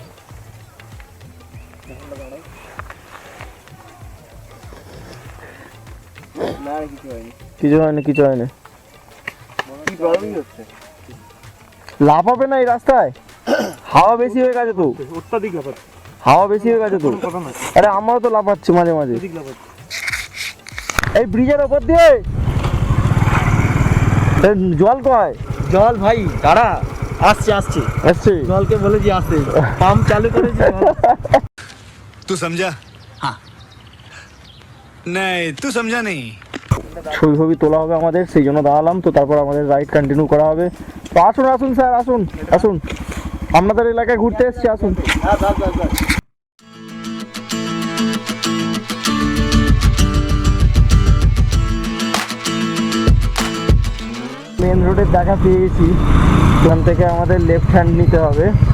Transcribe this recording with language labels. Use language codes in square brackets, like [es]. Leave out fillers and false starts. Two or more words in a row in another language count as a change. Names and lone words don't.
[bn] কিছু হয়নি কিছু হয়নি, লাভ হবে না এই রাস্তায়, হাওয়া বেশি হয়ে গেছে তো, হাওয়া বেশি হয়ে গেছে তো। আরে আমারও তো লাফাচ্ছে মাঝে মাঝে এই ব্রিজের ওপর দিয়ে। জল কয়? জল ভাই দাঁড়া, আসছে আসছে আসছে, জলকে বলেছি আসতে, পাম্প চালু করেছি। [hi] तू समझा? हाँ नहीं तू समझा नहीं। [bn] ছবি ছবি তোলা হবে আমাদের, সেই জন্য দাঁড়ালাম। তো তারপর আমাদের [en] ride continue [bn] করা হবে। তো আসুন আসুন স্যার, আসুন আসুন, আপনাদের এলাকায় ঘুরতে এসেছি, আসুন। মেন রোডের দেখা পেয়ে গেছি, এখান থেকে আমাদের [en] left hand [bn] নিতে হবে।